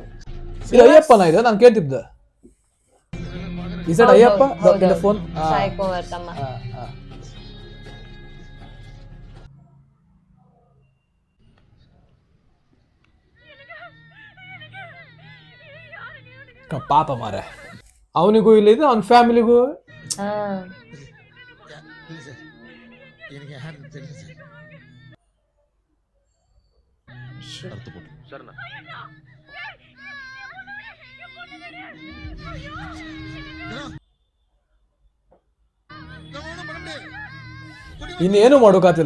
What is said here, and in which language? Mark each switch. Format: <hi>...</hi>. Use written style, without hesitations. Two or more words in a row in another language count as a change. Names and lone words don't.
<kn>ಇದು ಅಯ್ಯಪ್ಪನ ಇದು ನಾನು ಕೇಳ್ತಿದ್ದೆ.</kn> <en>is it Ayyappa the phone?</en> <kn>ಸಾಯಿ ಕುಮಾರ್ ತಮ್ಮ. ಪಾಪ ಮಾರ, ಅವನಿಗೂ ಇಲ್ಲ ಇದು, ಅವನ ಫ್ಯಾಮಿಲಿಗೂ.</kn> <ta>இல்லை சார், எனக்கு யாருன்னு தெரியல சார். அறுத்து போட்டு சரிண்ணா.</ta> <kn>ಇನ್ನೇನು ಮಾಡೋಕಾತಿಲ್ಲ.</kn>